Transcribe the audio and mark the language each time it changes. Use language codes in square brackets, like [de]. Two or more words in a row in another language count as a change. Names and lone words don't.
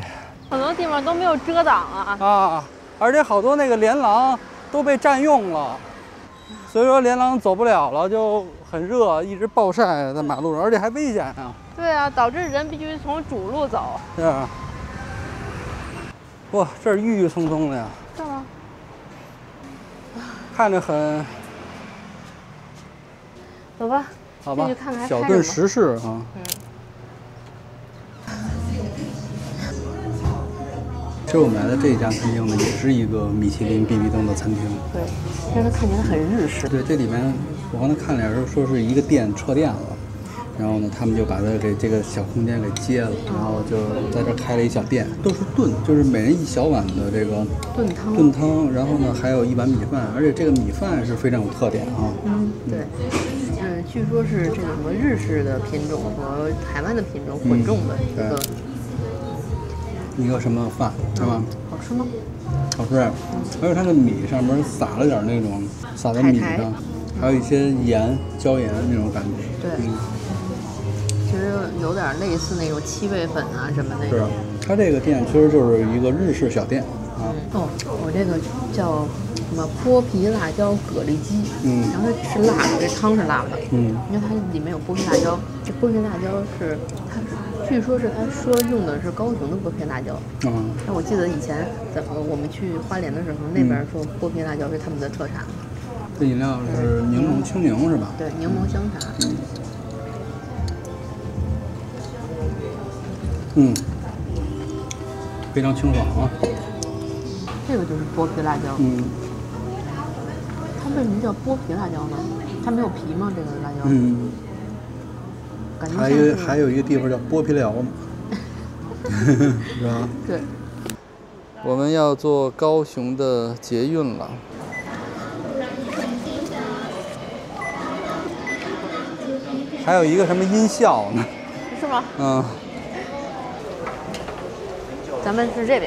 [zh] 很多地方都沒有遮擋啊。而且好多那個連廊都被佔用了，所以說連廊走不了了，就很熱，一直暴曬在馬路上，而且還危險啊。對啊，導致人必須從主路走。是啊。哇，這兒鬱鬱蔥蔥的呀。是嗎？看着很。走吧。好吧，小頓時事啊。其實我們來的這家餐廳呢，也是一個米其林必比登的餐廳。對，但是它看起來很日式。對，這裡面我剛才看了一下，說是一個店撤店了，然後呢，他們就把它給這個小空間給接了，然後就在這開了一小店，都是燉，就是每人一小碗的這個燉湯，然後呢還有一碗米飯，而且這個米飯是非常有特點啊。對。據說是這個什麼日式的品種和台灣的品種混種的一個什麼飯，是吧？好吃嗎？好吃，而且它的米上面撒了點那種，撒在米上，還有一些鹽、椒鹽那種感覺。對，其實有點類似那種七味粉啊什麼那種。是，它這個店其實就是一個日式小店啊。我這個叫什麼剝皮辣椒蛤蜊雞，然後它是辣的，這湯是辣的，因為它裡面有剝皮辣椒，這剝皮辣椒是它，據說是他說用的是高雄的剝皮辣椒，但我記得以前我們去花蓮的時候，那邊說剝皮辣椒是他們的特產。這飲料是檸檬青檸是吧？對，檸檬香茶。非常清爽啊。這個就是剝皮辣椒。它為什麼叫剝皮辣椒呢？它沒有皮嗎？這個辣椒？感覺還有一個地方叫剝皮寮嘛，是吧？對。我們要坐高雄的捷運了。還有一個什麼音效呢？是嗎？咱們是這邊。